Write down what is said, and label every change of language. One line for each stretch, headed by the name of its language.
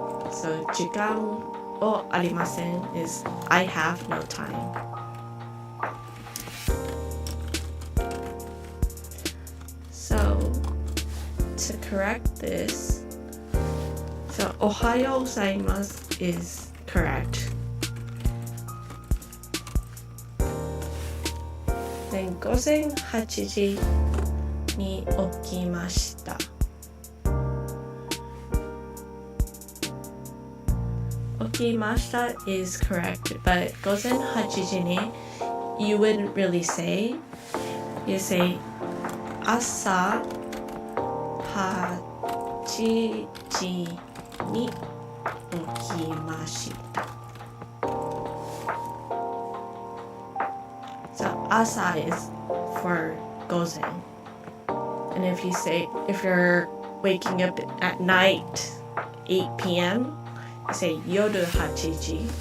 English: So
Japanese: 時間をありません
English: is I have no time. So to correct this, so おはようございます is correct.
Japanese: Then 午前8時に起きました。
English: 起きました is correct, but 午前8時に you wouldn't really say. You say
Japanese: 朝8時に起きました。
English: So 朝 is for 午前 And if you're waking up at night, 8 p.m., you say yoru 8時.